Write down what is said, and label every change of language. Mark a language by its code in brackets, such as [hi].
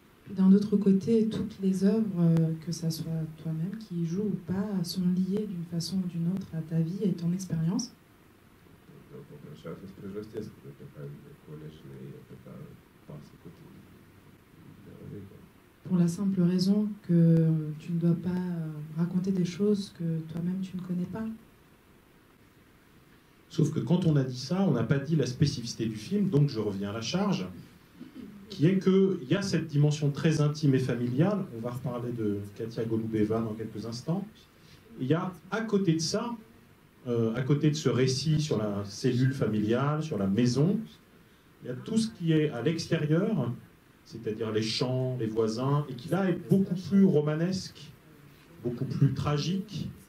[fr] D'un autre côté, toutes les œuvres, que ça soit toi-même qui y joues ou pas, sont liées d'une façon ou d'une autre à ta vie et ton expérience. [lt] Dėl paprasčiausios priežasties, kad apie ką ko nežinai, apie ką pasakoti nėra reikalo. [fr] Pour la simple raison que tu ne dois pas raconter des choses que toi-même tu ne connais pas. Sauf que quand on a dit ça, on n'a pas dit la spécificité du film, donc je reviens à la charge, qui est qu'il y a cette dimension très intime et familiale, on va reparler de Katia Golubieva dans quelques instants, il y a à côté de ça, à côté de ce récit sur la cellule familiale, sur la maison, il y a tout ce qui est à l'extérieur, c'est-à-dire les champs, les voisins, et qui là est beaucoup plus romanesque, beaucoup plus tragique.